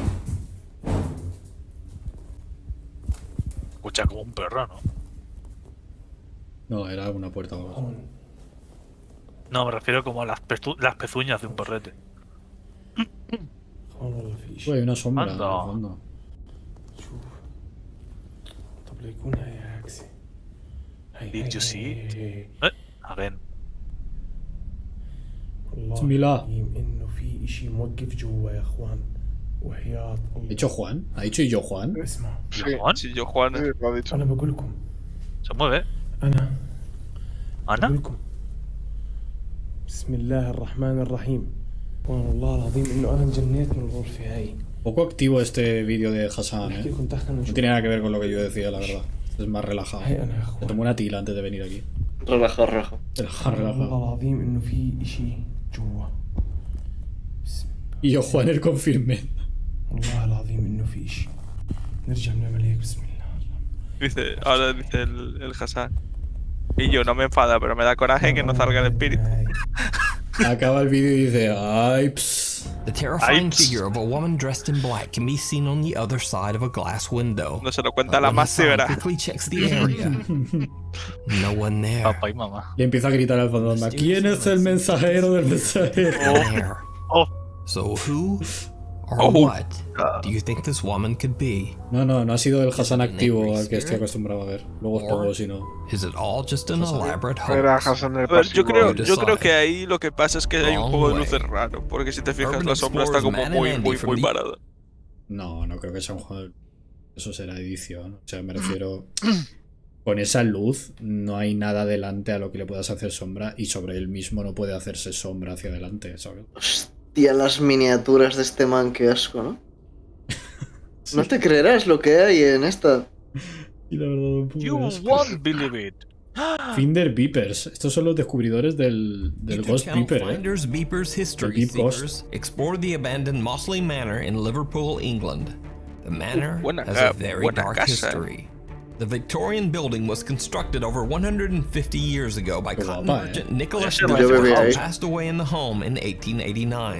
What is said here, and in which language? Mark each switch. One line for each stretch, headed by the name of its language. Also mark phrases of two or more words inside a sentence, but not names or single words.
Spanish: Escucha como un perro, ¿no? No, era una puerta o algo. No, me refiero como a las pezuñas de un perrete. Uy, hay una sombra Anda. al fondo.
Arabic: طب ليكون هي عكسي.
English: Did you see it? Again.
Arabic: بسم الله. إنه في إشي موقف جوا يا إخوان. وحياة
Spanish: ¿Ha
Arabic: الله.
Spanish: dicho Juan? ¿Ha dicho yo Juan?
Arabic: اسمع.
Spanish: ¿Juan? Sí, yo Juan.
Arabic: أنا بقول لكم.
Spanish: Se mueve.
Arabic: أنا.
Spanish: ¿Ana?
Arabic: بقول لكم. بسم الله الرحمن الرحيم. والله العظيم إنه أنا انجنيت من الغرفة هاي.
Spanish: Poco activo este vídeo de Hassan, ¿eh? No tiene nada que ver con lo que yo decía, la verdad. Es más relajado. Me tomó una tila antes de venir aquí. Relajado, relajado. Relajado.
Arabic: والله العظيم إنه في إشي جوا.
Spanish: Y yo, Juan, el confirme.
Arabic: والله العظيم إنه في إشي. نرجع نعمل هيك بسم الله.
Spanish: Dice, ahora dice el Hassan. Y yo, no me enfada, pero me da coraje que no salga el espíritu. Acaba el vídeo y dice, ay, pss.
English: The terrifying figure of a woman dressed in black can be seen on the other side of a glass window.
Spanish: No se lo cuenta
English: But
Spanish: la
English: when
Spanish: más
English: Hassan
Spanish: severa.
English: quickly checks the area. No one there.
Spanish: Papá y mamá. Y empieza a gritar al fantasma, ¿quién es el mensajero del mensajero?
English: There. Oh. So who or what do you think this woman could be?
Spanish: No ha sido el Hassan activo al que estoy acostumbrado a ver. Luego os pongo si no.
English: Is it all just an elaborate
Spanish: Era
English: hoax?
Spanish: Hassan el A ver, yo pasivo. creo que ahí lo que pasa es que hay un juego de luces raro. Porque si te fijas, la sombra está como muy parada. No creo que sea un juego. Eso será edición. O sea, me refiero. Con esa luz no hay nada delante a lo que le puedas hacer sombra. Y sobre él mismo no puede hacerse sombra hacia adelante, ¿sabes? Hostia, las miniaturas de este man, qué asco, ¿no? No te creerás lo que hay en esta. Y la verdad, un poco
English: You
Spanish: de asco.
English: won't believe it. Finder Beepers.
Spanish: Estos son los descubridores del Ghost
English: Channel Beeper, Finders Beepers History Beep Ghost. Seekers explore the abandoned Mossley Manor in Liverpool, England. The manor has a very dark history. The Victorian building was constructed over 150 years ago by cotton merchant Nicholas Driftwood, who passed away in the home in 1889.